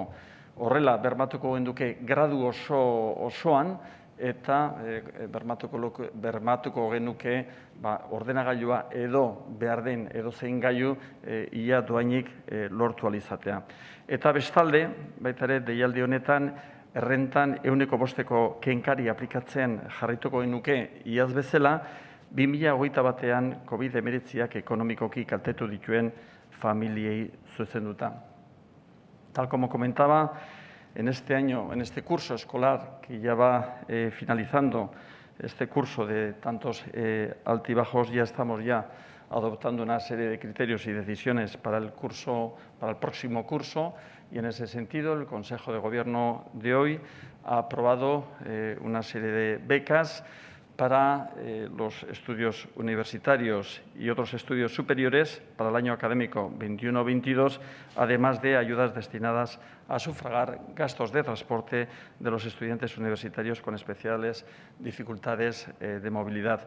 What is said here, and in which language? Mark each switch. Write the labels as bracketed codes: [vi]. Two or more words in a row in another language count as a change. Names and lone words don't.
[eu] Horrela, bermatuko genduke gradu osoan, eta bermatuko genuke ordenagailua edo behar den edo zein gailu ia doainik lortu alizatea. Eta bestalde, baita ere, deialdi honetan, errentan 100% kenkari aplikatzen jarraituko genuke iaz bezala, 2021an COVID-19 ekonomikoki kaltetu dituen familiei zuzenduta. [es] Tal como comentaba, en este año, en este curso escolar que ya va finalizando este curso de tantos altibajos, ya estamos adoptando una serie de criterios y decisiones para el próximo curso, y en ese sentido el Consejo de Gobierno de hoy ha aprobado una serie de becas para los estudios universitarios y otros estudios superiores para el año académico 21-22, además de ayudas destinadas a sufragar gastos de transporte de los estudiantes universitarios con especiales dificultades de movilidad.